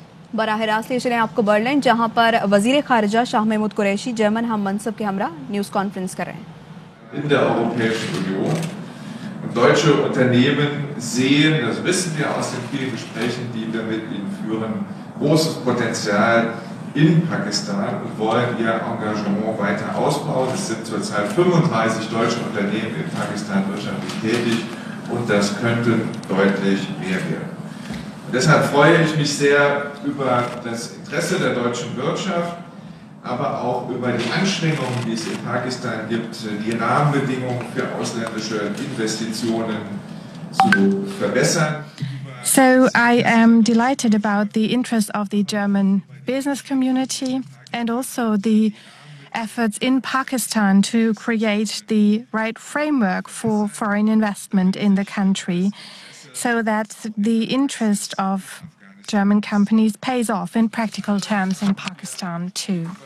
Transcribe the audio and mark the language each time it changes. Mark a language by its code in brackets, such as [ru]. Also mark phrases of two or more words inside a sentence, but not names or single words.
[ur] براہ راست لے چلیں آپ کو برلن، جہاں پر وزیر خارجہ شاہ محمود قریشی جرمن ہم منصب کے ہمراہ [en] news conference [ur] کر رہے ہیں. [de] In der Europäischen Union. Und deutsche Unternehmen sehen, das wissen wir aus den vielen Gesprächen, die wir mit ihnen führen, großes Potenzial in Pakistan und wollen ihr Engagement weiter ausbauen. Es sind zurzeit 35 deutsche Unternehmen in Pakistan wirtschaftlich tätig und das könnte deutlich mehr werden. Und deshalb freue ich mich sehr über das Interesse der deutschen Wirtschaft, aber auch über die Anstrengungen, die es in Pakistan gibt, die Rahmenbedingungen für ausländische Investitionen zu verbessern. [en] So I am delighted about the interest of the German business community and also the efforts in Pakistan to create the right framework for foreign investment in the country so that the interest of German companies pays off in practical terms in Pakistan too.